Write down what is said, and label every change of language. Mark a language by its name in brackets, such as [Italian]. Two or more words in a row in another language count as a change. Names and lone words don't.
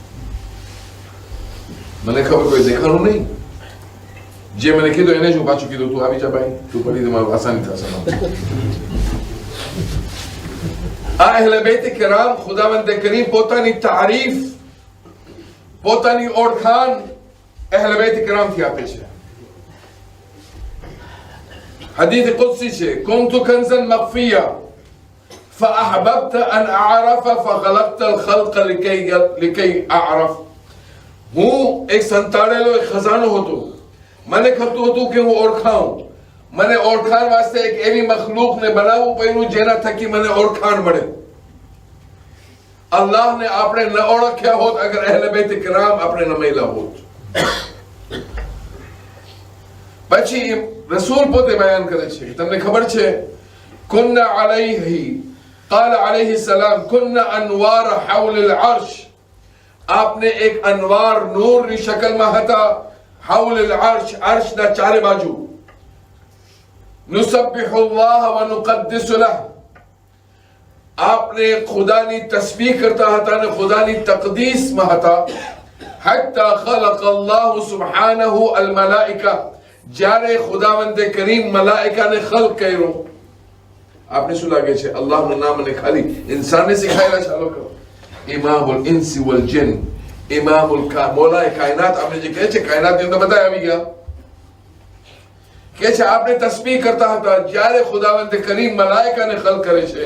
[Gujarati] મને ખબર કોઈ દેખાણું નહીં, જે મને કીધું એને જ પાછું કીધું તું આવી જા ભાઈ, તું પડી તમારું આસાની થશે. આ અહેલે બેત કિરામ ખુદાવંદ કરીમ પોતાની તારીફ, પોતાની ઓળખાણ અહેલે બેત કિરામ થી આપે છે. [Arabic] حديث قدسي شيء كنت كنزا مخفيا فأحببت أن أعرف فخلقت الخلق لكي أعرف. [Gujarati] હું એક સંતાડેલો એક ખજાનો હતો, મને ખપતું હતું કે હું ઓળખાઉં. મને ઓળખાણ વાસ્તે એક એવી મખલૂકને બનાવવું પડ્યું જેના થકી મને ઓળખાણ મળે. અલ્લાહને આપણે ન ઓળખ્યા હોત અગર અહેલે બેત કિરામ આપણે ન મળ્યા હોત. પછી રસૂલ પોતે બયાન કરે છે કે તમને ખબર છે [Arabic] كنا عليه قال عليه السلام كنا انوار حول العرش, [Gujarati] આપને એક અનવાર નૂરની શક્લમાં હતા [Arabic] حول العرش, [Gujarati] અર્શના ચારે બાજુ. [Arabic] نسبح الله ونقدس له, [Gujarati] આપને ખુદાની તસ્બીહ કરતા હતા અને ખુદાની તકદીસમાં હતા. [Arabic] حتى خلق الله سبحانه الملائكه, [Gujarati] જ્યારે ખુદાવંદે કરીમ મલાઈકાને ખલ્ક કર્યો. આપણે શું લાગે છે અલ્લાહનું નામ અને ખાલી ઇન્સાનને શીખાયેલા છે આ લોકો? [Arabic] إمام الإنس والجن, [Gujarati] ઇમામુલ મોલાએ કાયનાત, આપણે જે કહે છે કાયનાતની અંદર બધા આવી ગયા. કે છે આપણે તસ્બીહ કરતા હતા જ્યારે ખુદાવંદે કરીમ મલાઈકાને ખલ્ક કરે છે.